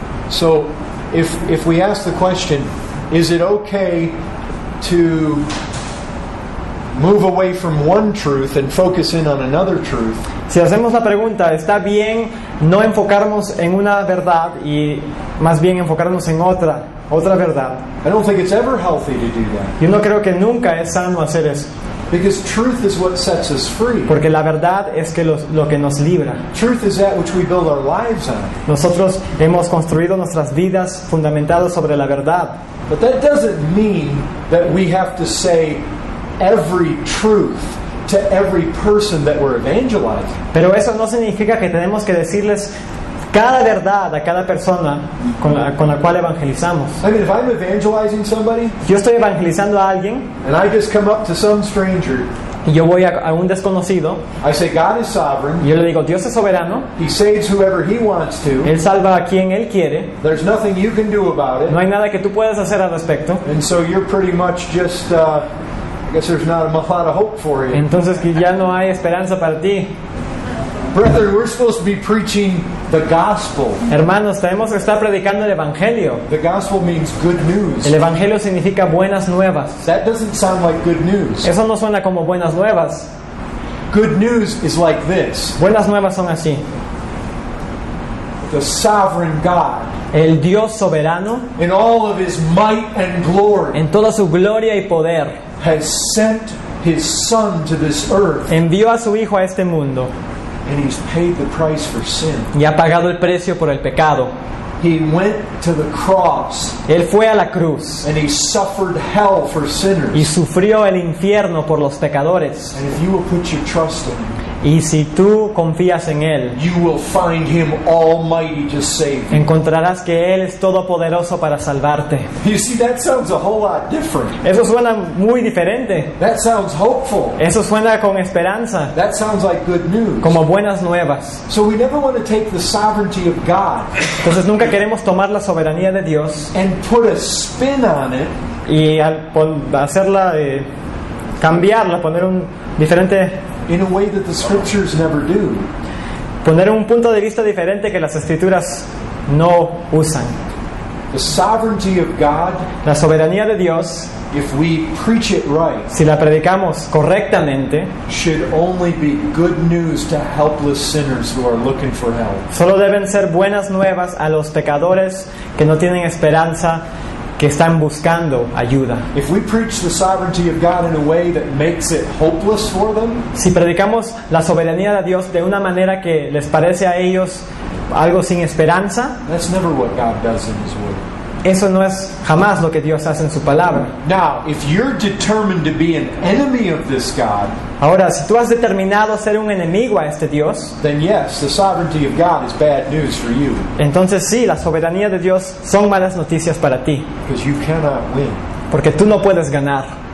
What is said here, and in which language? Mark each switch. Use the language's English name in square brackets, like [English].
[English] So if we ask the question, is it okay to move away from one truth and focus in on another truth? [Spanish] Si hacemos la pregunta, ¿está bien no enfocarnos en una verdad y más bien enfocarnos en otra verdad? [English] I don't think it's ever healthy to do that. [Spanish] Yo no creo que nunca es sano hacer eso, [English] Because truth is what sets us free. [Spanish] porque la verdad es que lo que nos libra. [English] Truth is that which we build our lives on. [Spanish] Nosotros hemos construido nuestras vidas fundamentadas sobre la verdad. [English] But that doesn't mean that we have to say every truth to every person that we're evangelizing. [Spanish] Pero eso no significa que tenemos que decirles cada verdad a cada persona con la cual evangelizamos. [English] I mean, if I'm evangelizing somebody [Spanish] Yo estoy evangelizando a alguien [English] and I just come up to some stranger, [Spanish] y yo voy a un desconocido [English] I say God is sovereign. [Spanish] y yo le digo, Dios es soberano, [English] He saves whoever He wants to. [Spanish] Él salva a quien Él quiere, [English] There's nothing you can do about [Spanish] no [English] it. [Spanish] hay nada que tú puedas hacer al respecto. [English] And so you're pretty much just, I guess there's not a lot of hope for you. [Spanish] Entonces que ya no hay esperanza para ti. [English] Brethren, we're supposed to be preaching the gospel. [Spanish] Hermanos, tenemos que estar predicando el Evangelio. [English] The gospel means good news. [Spanish] El Evangelio significa buenas nuevas. [English] That doesn't sound like good news. [Spanish] Eso no suena como buenas nuevas. [English] Good news is like this. [Spanish] Buenas nuevas son así. [English] The sovereign God, [Spanish] El Dios soberano, [English] in all of his might and glory, [Spanish] en toda su gloria y poder, [English] has sent his Son to this earth, [Spanish] envió a su Hijo a este mundo [English] and he's paid the price for sin. [Spanish] y ha pagado el precio por el pecado. [English] He went to the cross [Spanish] Él fue a la cruz [English] and he suffered hell for [Spanish] y [English] sinners. [Spanish] sufrió el infierno por los pecadores. [English] And if you will put your trust in him, [Spanish] Y si tú confías en Él, [English] you will find him almighty to save you. [Spanish] encontrarás que Él es todopoderoso para salvarte. [English] You see, that sounds a whole lot different. [Spanish] Eso suena muy diferente. [English] That sounds hopeful. [Spanish] Eso suena con esperanza, [English] That sounds like good news. [Spanish] como buenas nuevas. [English] So we never want to take the sovereignty of God [Spanish] Entonces nunca queremos tomar la soberanía de Dios [English] and put a spin on it [Spanish] y hacerla, cambiarla, poner un diferente, [English] in a way that the scriptures never do. [Spanish] poner un punto de vista diferente que las escrituras no usan. [English] The sovereignty of God, [Spanish] La soberanía de Dios, [English] if we preach it right, [Spanish] si la predicamos correctamente, [English] should only be good news to helpless sinners who are looking for help. [Spanish] solo deben ser buenas nuevas a los pecadores que no tienen esperanza, que están buscando ayuda. [English] If we preach the sovereignty of God in a way that makes it hopeless for them, [Spanish] Si predicamos la soberanía de Dios de una manera que les parece a ellos algo sin esperanza, [English] that's never what God does in His Word. [Spanish] eso no es jamás lo que Dios hace en su palabra. [English] Now, if you're determined to be an enemy of this God, [Spanish] Ahora, si tú has determinado ser un enemigo a este Dios, [English] then yes, the sovereignty of God is bad news for you, [Spanish] entonces sí, la soberanía de Dios son malas noticias para ti, [English] because you cannot win. [Spanish] porque tú no puedes ganar.